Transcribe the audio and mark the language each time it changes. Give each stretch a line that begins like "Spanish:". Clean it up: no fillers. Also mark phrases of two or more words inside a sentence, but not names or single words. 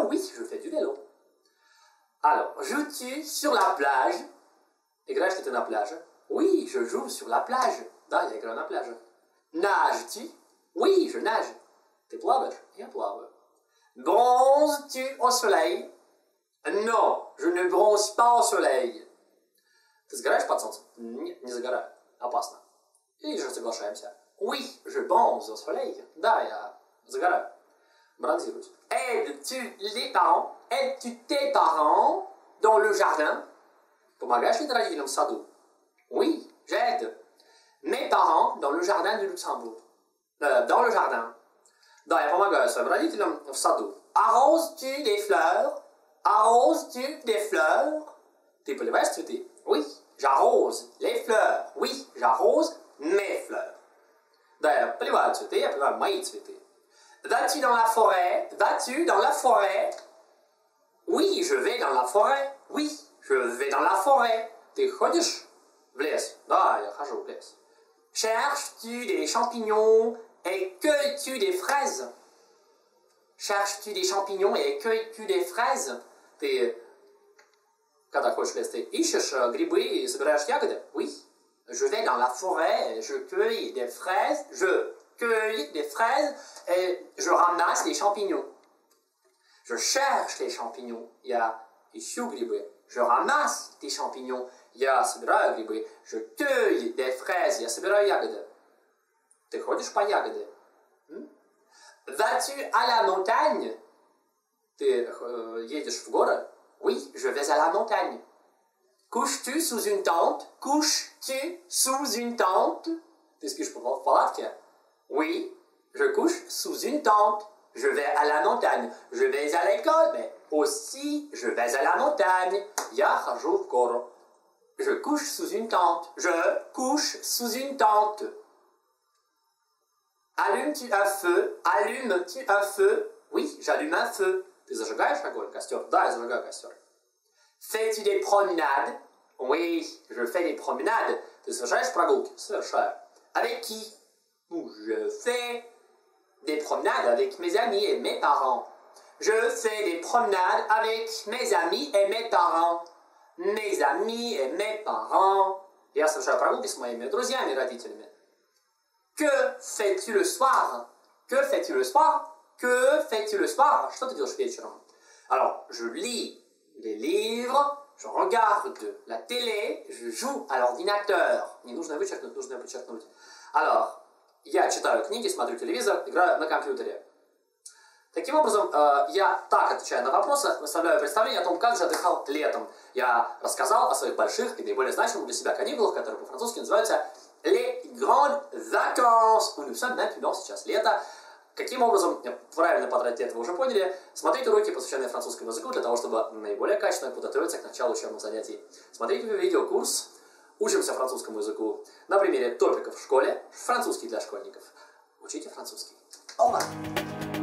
French: Oui, je fais du vélo. Alors, joues-tu sur la plage?
Russian: Играешь ли ты на пляже?
French: Oui, je joue sur la plage.
Russian: Да, я играю на пляже.
French: Nages-tu? Oui, je nage.
Russian: Ты плаваешь? Я плаваю.
French: Bronzes-tu au soleil? Non, je ne bronze pas au soleil.
Russian: Ты загораешь под солнцем? Нет, не загораю. Опасно. Или же соглашаемся.
French: Oui, je bronze au soleil.
Russian: Да, я загораю. Бронзируюсь.
French: Aides-tu les parents? Aides-tu tes parents dans le jardin?
Russian: Помогаешь ли ты родителям в саду?
French: Oui, j'aide mes parents dans le jardin du Luxembourg. Dans le jardin.
Russian: Да, я помогаю своим родителям в саду.
French: Arroses-tu des fleurs? Arroses-tu des fleurs?
Russian: Ты поливаешь цветы?
French: Oui, j'arrose les fleurs. Oui, j'arrose mes fleurs.
Russian: Да, я поливаю цветы, я поливаю мои цветы.
French: Vas-tu dans la forêt? Vas-tu dans la forêt? Oui, je vais dans la forêt. Oui, je vais dans la forêt.
Russian: Ты ходишь в лес? Да, я хожу в лес.
French: Cherches-tu des champignons et cueilles-tu des fraises? Cherches-tu des champignons et cueilles-tu des fraises?
Russian: Ты, когда ходишь в лес, ты ищешь грибы и собираешь ягоды?
French: Oui. Je vais dans la forêt, je cueille des fraises, et je ramasse les champignons. Je cherche les champignons.
Russian: Я ищу грибы.
French: Je ramasse des champignons.
Russian: Я собираю грибы.
French: Je cueille des fraises.
Russian: Я собираю ягоды. Ты ходишь по ягоды?
French: Vas-tu à la montagne?
Russian: Ты едешь в горы?
French: Oui, je vais à la montagne. Couches-tu sous une tente? Couches-tu sous une tente?
Russian: Ты спишь в палатке?
French: Oui, je couche sous une tente. Je vais à la montagne. Je vais à l'école, mais aussi je vais à la montagne.
Russian: Я хожу в гору.
French: Je couche sous une tente. Je couche sous une tente. Allumes-tu un feu? Allumes-tu un feu? Oui, j'allume un feu.
Russian: Ты зажигаешь огонь, костер? Да, я зажигаю костер.
French: Fais-tu des promenades? Oui, je fais des promenades.
Russian: Ты совершаешь прогулки? Совершаю.
French: Avec qui? Je fais des promenades avec mes amis et mes parents. Je fais des promenades avec mes amis et mes parents. Mes amis et mes parents.
Russian: Я совершаю прогулки с моими друзьями и родителями.
French: Que fais-tu le soir? Que fais-tu le soir? Que fais-tu le soir?
Russian: Что ты делаешь вечером?
French: Alors, je lis les livres, je regarde la télé, je joue à l'ordinateur.
Russian: Не нужно вычеркнуть, нужно подчеркнуть. Alors, я читаю книги, смотрю телевизор, играю на компьютере. Таким образом, я так отвечаю на вопросы, выставляю представление о том, как же отдыхал летом. Я рассказал о своих больших и наиболее значимых для себя каникулах, которые по-французски называются
French: les grandes vacances. Nous sommes maintenant
Russian: сейчас лето. Каким образом правильно потратить это, вы уже поняли. Смотрите уроки, посвященные французскому языку, для того, чтобы наиболее качественно подготовиться к началу учебных занятий. Смотрите видеокурс «Учимся французскому языку» на примере топиков в школе, французский для школьников. Учите французский.
French: Au revoir.